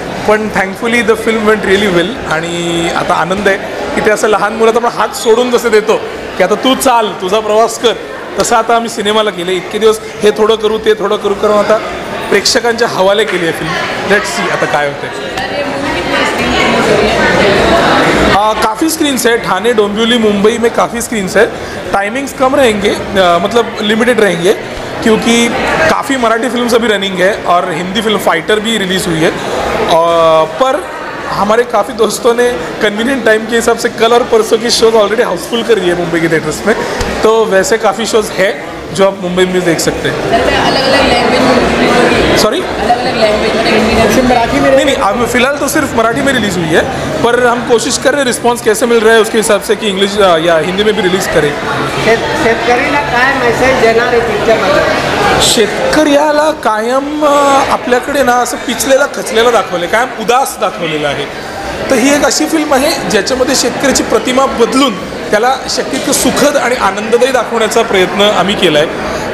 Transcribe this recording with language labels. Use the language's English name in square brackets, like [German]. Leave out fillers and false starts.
[Marathi] पण [English] Thankfully the film went really well. [Marathi] आणि आता आनंद आहे की ते असं लहान मुलात आपण हात सोडून जसे देतो की आता तू चाल, तुझा प्रवास कर, तसं आता आम्ही सिनेमाला केले. इतके दिवस हे थोडं करू ते थोडं करू करून आता प्रेक्षकांच्या हवाले केली आहे फिल्म. [English] let's see [Marathi] आता काय होते. [Hindi] काफ़ी स्क्रीन्स है, ठाणे, डोंबिवली, मुंबई में काफ़ी स्क्रीन्स है. टाइमिंग्स कम रहेंगे, मतलब लिमिटेड रहेंगे, क्योंकि काफ़ी मराठी फिल्म्स अभी रनिंग है और हिंदी फिल्म फाइटर भी रिलीज़ हुई है. पर हमारे काफ़ी दोस्तों ने कन्वीनियंट टाइम के हिसाब से कल और परसों की शोज़ ऑलरेडी हाउसफुल कर दिए मुंबई के थिएटर्स में. तो वैसे काफ़ी शोज़ है जो आप मुंबई में देख सकते हैं. अलग अलग लैंग्वेज, सॉरी, अलग अलग लैंग्वेज में मराठी में नहीं, अब फिलहाल तो सिर्फ मराठी में रिलीज़ हुई है, पर हम कोशिश कर रहे हैं रिस्पॉन्स कैसे मिल रहा है उसके हिसाब से कि इंग्लिश या हिंदी में भी रिलीज़ करें. [Marathi] शेतकरीला काय मेसेज देणार आहे पिक्चरमध्ये? शेतकऱ्याला कायम आपल्याकडे ना असं पिचलेला खचलेला दाखवलं आहे, कायम उदास दाखवलेलं आहे. तर ही एक अशी फिल्म आहे ज्याच्यामध्ये शेतकऱ्याची प्रतिमा बदलून त्याला शक्यतो सुखद आणि आनंददायी दाखवण्याचा प्रयत्न आम्ही केला आहे.